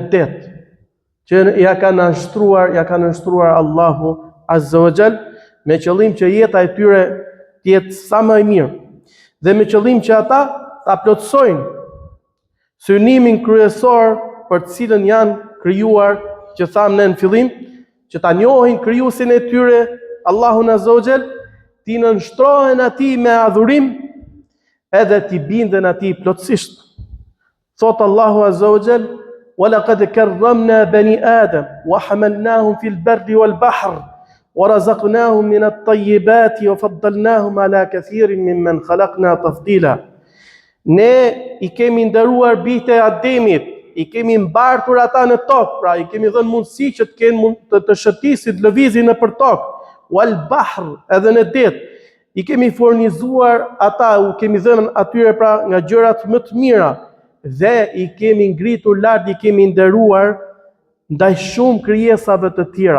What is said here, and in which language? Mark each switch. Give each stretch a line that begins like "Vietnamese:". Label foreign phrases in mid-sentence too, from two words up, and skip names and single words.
Albanian: det, që ja ka nënshtruar Allahu
Arabic: عز وجل,
Albanian: me qëllim që jeta e tyre të jetë sa më e mirë, dhe me qëllim që ata ta plotësojnë synimin kryesor për të cilën janë krijuar, që thamë ne në fillim, që ta njohin krijuesin e tyre, Allahun
Arabic: عز وجل,
Albanian: t'i nënshtrohen atij me adhurim, edhe t'i binden atij plotësisht. Thot Allahu
Arabic: عز وجل: "ولقد كرمنا بني آدم وحملناهم في البر والبحر ورزقناهم من الطيبات وفضلناهم على كثير ممن خلقنا تفضيلا."
Albanian: Ne i kemi nderuar bijtë e Ademit, i kemi mbartur ata në tokë, pra i kemi dhënë mundësi që të kenë të shëtisin, të lëvizin nëpër tokë,
Arabic: والبحر,
Albanian: edhe në det. I kemi furnizuar ata, u kemi dhënë atyre pra nga gjërat më të mira, dhe i kemi ngritur lart, i kemi nderuar ndaj shumë krijesave të tjera.